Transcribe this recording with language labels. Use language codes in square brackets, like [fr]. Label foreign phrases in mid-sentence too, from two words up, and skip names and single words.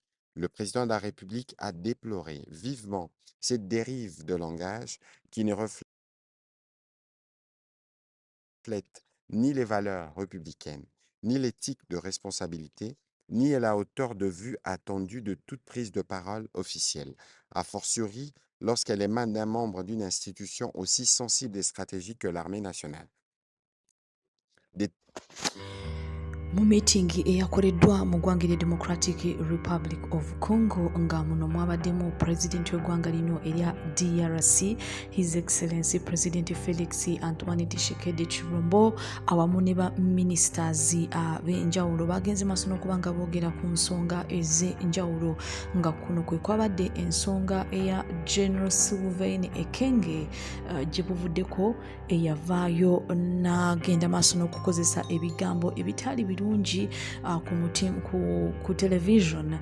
[fr] Le président de la République a déploré vivement cette dérive de langage qui ne reflète ni les valeurs républicaines, ni l'éthique de responsabilité, ni à la hauteur de vue attendue de toute prise de parole officielle, a fortiori lorsqu'elle émane d'un membre d'une institution aussi sensible et stratégique que l'armée nationale. [lg] Mu meeting eyakoleddwa mu ggwanga erya Democratic Republic of Congo nga muno mwabaddemu President w'eggwanga lino erya DRC, [en] His Excellency [lg] President Felix Antoine Tshisekedi Tshilombo awamu ne ba ministers ab'enjawulo bagenze maaso n'okuba nga boogera ku nsonga ez'enjawulo nga kuno kwe kwabadde ensonga eya General Sylvain Ekenge gye buvuddeko eyavaayo n'agenda maaso n'okukozesa ebigambo ebitali birungi ku television.